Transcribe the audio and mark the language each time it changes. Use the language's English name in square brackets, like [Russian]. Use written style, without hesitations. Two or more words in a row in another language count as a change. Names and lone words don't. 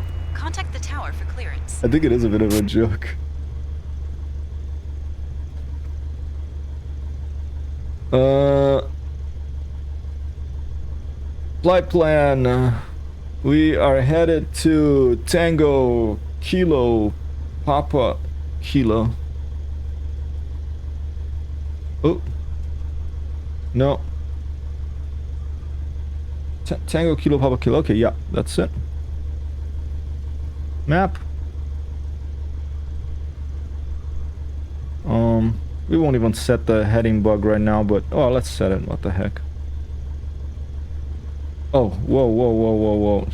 [English] Contact the tower for clearance. I think it is a bit of a joke. Flight plan. We are headed to Tango Kilo Papa Kilo. Oh. No. Tango Kilo Papa Kilo. Okay, yeah, that's it. Map. We won't even set the heading bug right now, but oh, let's set it. What the heck? Oh, whoa, whoa, whoa, whoa, whoa!